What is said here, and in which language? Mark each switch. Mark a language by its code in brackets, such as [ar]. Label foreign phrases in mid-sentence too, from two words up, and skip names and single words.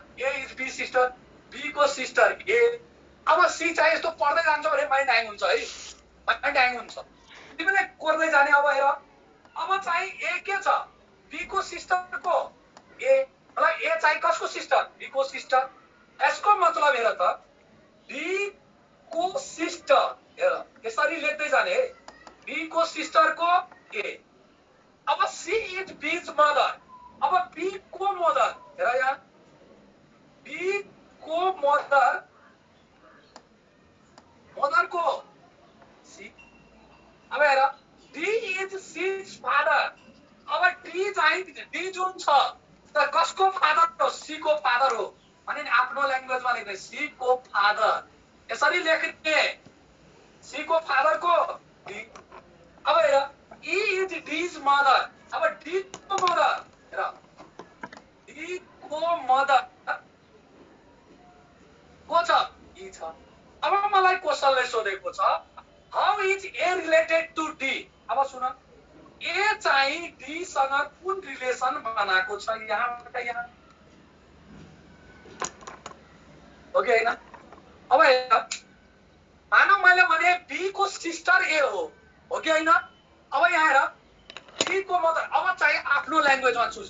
[en] A is B sister, [ne] बी को सिस्टर ए। अब सी चाहिँ यस्तो पढ्दै जान्छ भने [en] mind hang [ne] हुन्छ है, [en] mind hang [ne] हुन्छ, तिमीले कोर्दै जाने। अब हेर अब चाहिँ ए के छ, बी को सिस्टरको ए, मतलब ए चाहिँ कसको सिस्टर? बी को सिस्टर। यसको मतलब हेर त बी को सिस्टर, हेर यसरी लेख्दै जाने है, बी को सिस्टर को ए। [en] अब C is B's mother। [ne] अब बी को मदर, हेर यहाँ बी को मदर को सी। [en] अब हेर D is C's father। [ne] अब डी चाहिँ डी जुन छ त कसको फादर हो? सी को फादर हो भने आफ्नो ल्याङ्ग्वेजमा लेख्ने सी को फादर, यसरी लेख्ने सी को फादर को डी। अब हेर [en] E is D's mother. [ne] अब D को mother हेर D को mother को छ E छ। अब मलाई क्वेशनले सोधेको छ [en] how is A related to D? [ne] अब सुन A चाहिँ D सँग कुन रिलेसन बनाएको छ यहाँबाट यहाँ ओके हैन अब हेर मानौ मैले भने B को सिस्टर A हो कि हैन अब यहाँ हेर B को मदर अब चाहिँ आफ्नो ल्याङ्ग्वेजमा चुज